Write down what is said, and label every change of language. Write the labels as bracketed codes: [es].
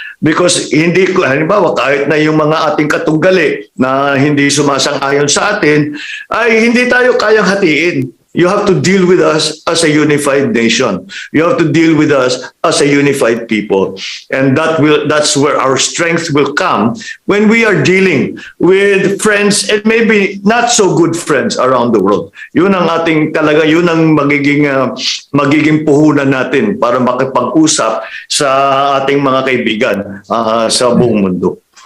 [tl] Because halimbawa, kahit na yung mga ating katunggali na hindi sumasang-ayon sa atin, ay hindi tayo kayang hatiin. [en] You have to deal with us as a unified nation. You have to deal with us as a unified people. And that's where our strength will come when we are dealing with friends and maybe not so good friends around the world. [tl] Yun ang yun ang magiging puhunan natin para makipag-usap sa ating mga kaibigan sa buong mundo.